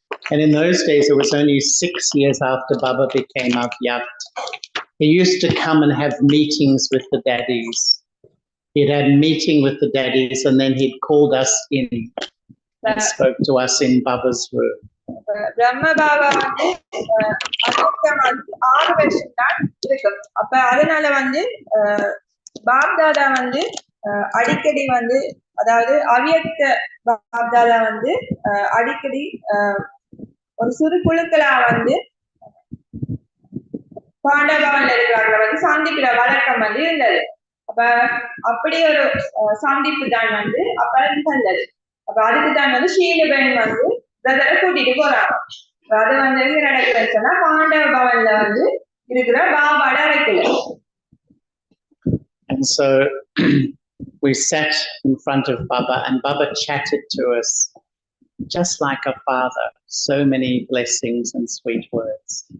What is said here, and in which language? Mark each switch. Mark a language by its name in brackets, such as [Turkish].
[English] And in those days, it was only 6 years after Baba became Avyakt. He used to come and have meetings with the daddies. He'd had a meeting with the daddies, and then he'd called us in and spoke to us in Baba's room. [Tamil] பிரம்ம பாபா வந்து 6 வருஷம் தான் இருக்கும். அப்ப அதனால வந்து பாப்தாதா வந்து அடிக்கடி வந்து அதாவது அவ்யக்த பாப்தாதா வந்து அடிக்கடி ஒரு சிறு குழுக்களா வந்து பாண்டவன்ல இருக்கிறவங்களை வந்து சந்திக்கிற வழக்கம் வந்து இருந்தது. அப்ப அப்படி ஒரு சந்திப்பு தான் வந்து அப்ப இருந்தது. அப்ப அதுக்கு தான் வந்து ஷீலுபென் வந்து பிரதரை கூட்டிட்டு போறாங்க. அது வந்து எங்க நடக்குதுன்னு சொன்னா பாண்டவ பவன்ல வந்து இருக்கிற பாபாட அறைக்குள்ள. [English] And so we sat in front of Baba, and Baba chatted to us just like a father. So many blessings and sweet words.